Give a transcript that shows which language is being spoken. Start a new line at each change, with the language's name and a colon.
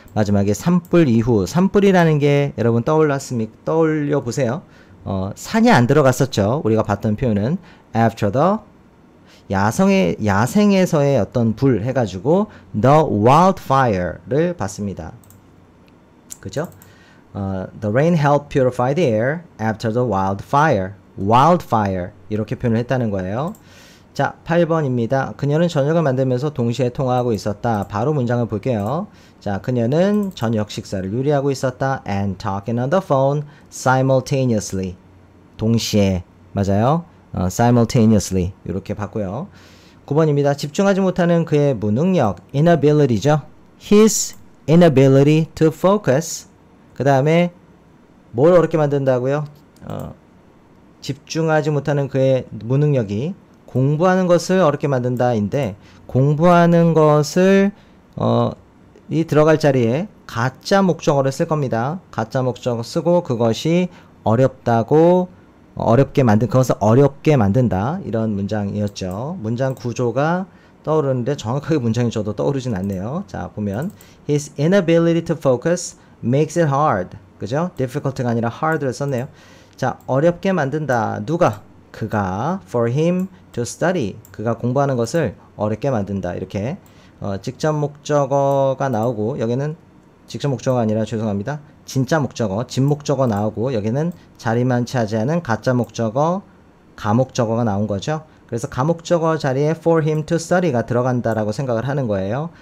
Korean: 마지막에 산불 이후, 산불이라는 게 여러분 떠올려 보세요. 산이 안 들어갔었죠. 우리가 봤던 표현은
English: after the,
Korean: 야생에서의 어떤 불 해가지고
English: the wildfire
Korean: 를 봤습니다. 그죠?
English: The rain helped purify the air after the wildfire.
Korean: wildfire 이렇게 표현을 했다는 거예요. 자, 8번입니다. 그녀는 저녁을 만들면서 동시에 통화하고 있었다. 바로 문장을 볼게요. 자, 그녀는 저녁 식사를 요리하고 있었다.
English: And talking on the phone simultaneously.
Korean: 동시에. 맞아요. simultaneously. 이렇게 봤고요. 9번입니다. 집중하지 못하는 그의 무능력.
English: inability죠. His inability to focus.
Korean: 그 다음에 뭘 어렵게 만든다고요? 집중하지 못하는 그의 무능력이 공부하는 것을 어렵게 만든다인데 공부하는 것을 이 들어갈 자리에 가짜 목적어를 쓸 겁니다. 가짜 목적어 쓰고 그것이 어렵다고 그것을 어렵게 만든다. 이런 문장이었죠. 문장 구조가 떠오르는데 정확하게 문장이 저도 떠오르진 않네요. 자, 보면
English: His inability to focus makes it hard.
Korean: 그죠? difficult가 아니라 hard를 썼네요. 자, 어렵게 만든다. 누가? 그가
English: for him to study.
Korean: 그가 공부하는 것을 어렵게 만든다. 이렇게 직접 목적어가 나오고 여기는 직접 목적어가 아니라 죄송합니다. 진짜 목적어, 진목적어 나오고 여기는 자리만 차지하는 가짜 목적어, 가목적어가 나온 거죠. 그래서 가목적어 자리에 for him to study가 들어간다라고 생각을 하는 거예요.